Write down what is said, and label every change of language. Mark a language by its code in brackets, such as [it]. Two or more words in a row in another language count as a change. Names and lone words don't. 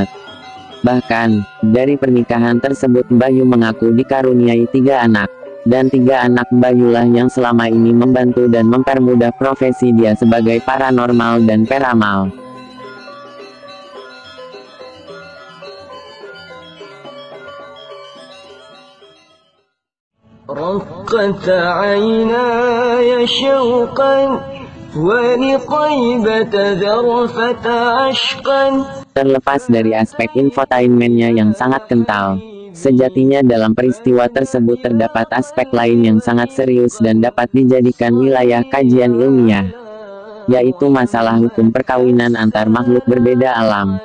[id] Bahkan, dari pernikahan tersebut Mbah Yu mengaku dikaruniai 3 anak. Dan 3 anak Mbah Yu lah yang selama ini membantu dan mempermudah profesi dia sebagai paranormal dan peramal. [ar] رقت عيناي شوقا ولطيبة ذرفة عشقا. [id] Terlepas dari aspek infotainmentnya yang sangat kental, sejatinya dalam peristiwa tersebut terdapat aspek lain yang sangat serius dan dapat dijadikan wilayah kajian ilmiah, yaitu masalah hukum perkawinan antar makhluk berbeda alam.